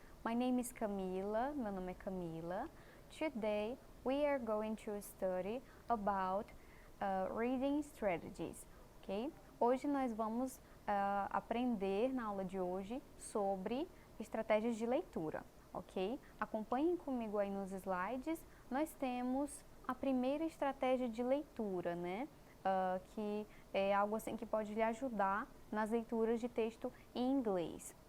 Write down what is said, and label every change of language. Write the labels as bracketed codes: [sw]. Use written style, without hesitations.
[en] My name is Camila, [pt] meu nome é Camila. [en] Today we are going to study about reading strategies, ok? [pt] Hoje nós vamos aprender na aula de hoje sobre estratégias de leitura, ok? Acompanhem comigo aí nos slides. Nós temos a primeira estratégia de leitura, né? Que é algo assim que pode lhe ajudar nas leituras de texto em inglês.